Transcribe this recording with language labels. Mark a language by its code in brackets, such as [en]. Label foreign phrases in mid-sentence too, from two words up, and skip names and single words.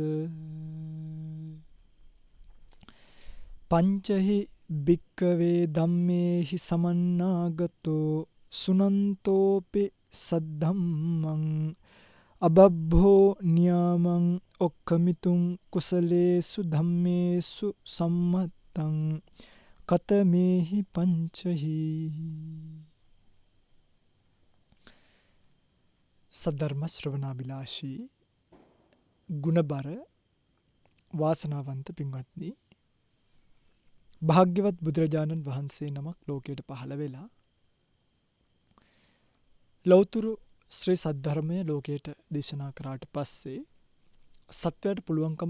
[pi] පංචහි භික්කවේ ධම්මේහි සමන්නාගතෝ සුනන්තෝපි සද්ධම්මං අබබ්බෝ නියාමං ඔක්කමිතුං කුසලේසු ධම්මේසු සම්මත්තං කතමේහි පංචහි. [si] සද්ධර්ම ශ්‍රවණාබිලාෂී ගුණබර වාසනාවන්ත පින්වත්නි, භාග්‍යවත් බුදුරජාණන් වහන්සේ නමක් ලෝකයට පහළ වෙලා ලෞතුරු ශ්‍රී සද්ධර්මය ලෝකයට දේශනා කරාට පස්සේ සත්වයට පුළුවන්කම